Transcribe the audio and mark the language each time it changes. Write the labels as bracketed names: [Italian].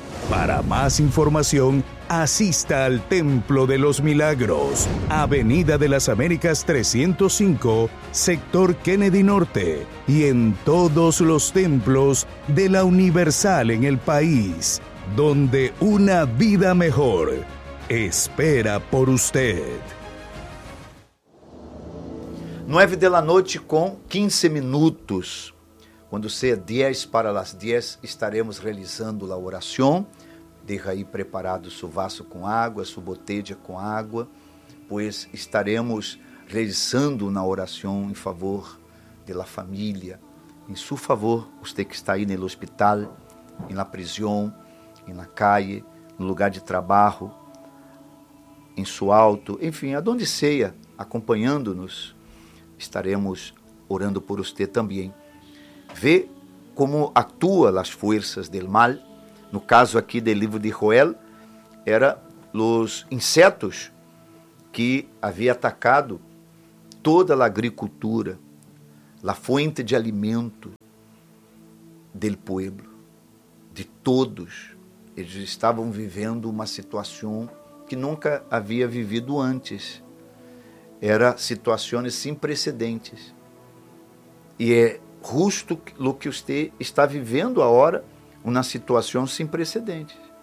[Spanish] Para más información, asista al Templo de los Milagros, Avenida de las Américas 305, Sector Kennedy Norte, y en todos los templos de la Universal en el país, donde una vida mejor espera por usted. 9 de la noche con 15 minutos. Cuando sea 10 para las 10, estaremos realizando la oración. [Portuguese] Deja aí preparado seu vaso com água, sua botella com água, pois estaremos rezando na oração em favor da família, em seu favor, você que está aí no hospital, na prisão, na calle, no lugar de trabalho, em seu alto, enfim, aonde seja, acompanhando-nos, estaremos orando por você também. Vê como atuam as forças do mal. No caso aqui do livro de Joel, era os insetos que havia atacado toda a agricultura, a [Spanish] fuente de alimento del pueblo, [Portuguese] de todos. Eles estavam vivendo uma situação que nunca havia vivido antes. Eram situações sem precedentes. E é justo o que você está vivendo agora, uma situação sem precedentes.